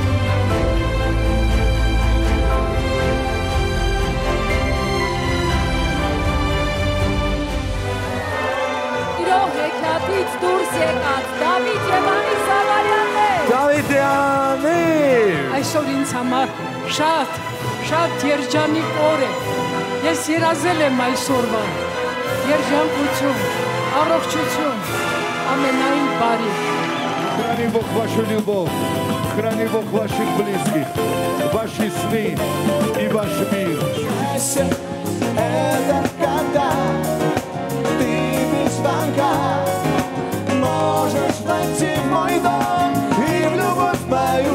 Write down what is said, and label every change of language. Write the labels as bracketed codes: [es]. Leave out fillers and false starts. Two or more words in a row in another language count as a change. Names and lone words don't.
[hy] Դուրս եկած Դավիթ եւ Անի Զավարյաններ։ Դավիթյաններ։ Այսօր ինձ համար շատ երջանիկ օր է։ Ես երազել եմ այսօրվան։ Երջանկություն, առողջություն, ամենայն բարի։ [ru] Храни Бог вашу любовь, храни Бог ваших близких, ваши сны и ваш мир. Это когда ты без звонка можешь войти в мой дом и в любовь мою.